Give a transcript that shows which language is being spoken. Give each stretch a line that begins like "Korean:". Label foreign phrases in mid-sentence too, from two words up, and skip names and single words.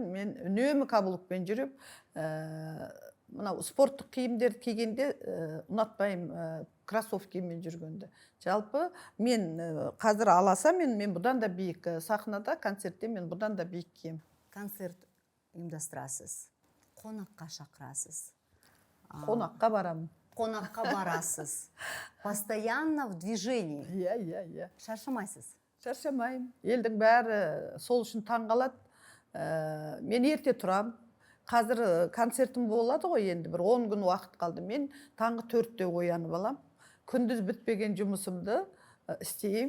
Kazakh: Мен үнемі каблукпен жүрем. Мынау спорттық киімдер кигенде ұнатпаймын кроссовкимен жүргенде. Жалпы мен қазір аласа мен бұдан да биік сахнада, концертте мен бұдан да биік кием. Концерт ұйымдастырасыз, қонаққа шақырасыз. Қонаққа барамын. Қонаққа барасыз.
Russian: Постоянно в движении.
Kazakh: Иә. Шаршамайсыз? Шаршамаймын. Елдің бәрі сол үшін таңғалады. Мен ерте тұрам. Қазір концертім болады ғой, енді бір 10 күн уақыт қалды. Мен таңғы 4-те оянып алам. Күндіз бітпеген жұмысымды істеймін.